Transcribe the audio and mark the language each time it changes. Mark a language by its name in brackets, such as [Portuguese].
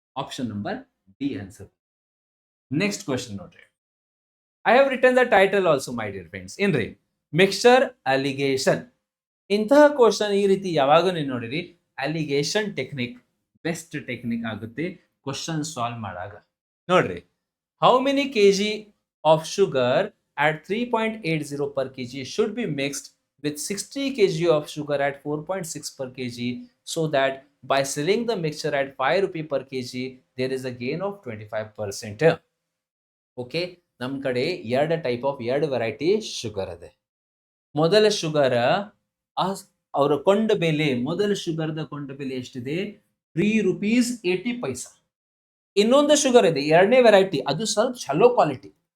[English] Option number D answer. Next question [Kannada] ನೋಡ್ರಿ. [English] I have written the title also my dear friends. [Kannada] ಏನ್ರಿ? [English] Mixture alligation. [Kannada] ಇಂತಹ question ಈ ರೀತಿ ಯಾವಾಗೂ ನೀವು ನೋಡಿರಿ, ಅಲಿಗೇಷನ್ ಟೆಕ್ನಿಕ್ ಬೆಸ್ಟ್ ಟೆಕ್ನಿಕ್ ಆಗುತ್ತೆ ಕ್ವಶನ್ ಸಾಲ್ವ್ ಮಾಡಾಗ. ನೋಡ್ರಿ, [English] How many KG of sugar at 3.80 per kg should be mixed with 60 kg of sugar at 4.6 per kg, so that by selling the mixture at 5 rupee per kg there is a gain of 25%. [Kannada] Okay, ನಮ್ಮ ಕಡೆ ಎರಡು type of ಎರಡು variety sugar ಇದೆ. ಮೊದಲ sugar ಅವರ ಕೊಂಡ ಬೆಲೆ, ಮೊದಲ ಶುಗರ್ದ ಕೊಂಡ ಬೆಲೆ ಎಷ್ಟಿದೆ? 3 rupees 80 ಪೈಸಾ. ಇನ್ನೊಂದು ಶುಗರ್ ಇದೆ, ಎರಡನೇ ವೆರೈಟಿ, ಅದು ಸ್ವಲ್ಪ ಚಲೋ ಕ್ವಾಲಿಟಿ.